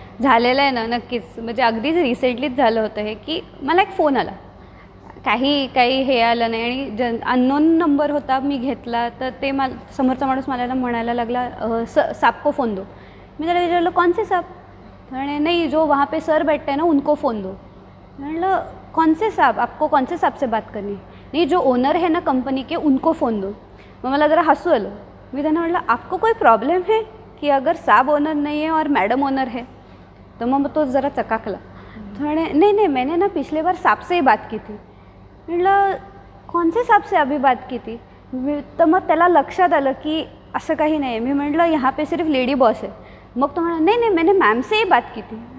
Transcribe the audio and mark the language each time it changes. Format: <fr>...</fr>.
<mr>झालेलं आहे ना, नक्कीच. म्हणजे अगदीच रिसेंटलीच झालं होतं हे की मला एक फोन आला, काही हे आलं नाही आणि अननोन नंबर होता, मी घेतला तर ते समोरचा माणूस मला म्हणायला लागला</mr> <hi>साप को फोन दो.</hi> <mr>मी त्याला विचारलं</mr> <hi>कौन से साप?</hi> <mr>म्हणे नाही</mr> <hi>जो वहाँ पे सर बैठते हैं ना उनको फ़ोन दो.</hi> <mr>म्हटलं</mr> <hi>कौन से साप, आपको कौन से साप से बात करनी? नहीं जो ओनर है ना कंपनी के उनको फ़ोन दो.</hi> <mr>मग मला जरा हसू आलं. मी त्यांना म्हटलं</mr> <hi>आपको कोई प्रॉब्लेम है कि अगर साहब ओनर नहीं है और मैडम ओनर है?</hi> <mr>तो मग तो जरा चकाकला. म्हणे</mr> <hi>नहीं मैंने ना पिछले बार साप से ही बात की थी.</hi> <mr>म्हटलं</mr> <hi>कौन से साप से अभी बात की थी?</hi> <mr>तर मग त्याला लक्षात आलं की असं काही नाही. मी म्हटलं</mr> <hi>यहाँ पे सिर्फ लेडी बॉस है.</hi> <mr>मग तो म्हणा</mr> <hi>नहीं मैंने मैम से ही बात की थी.</hi>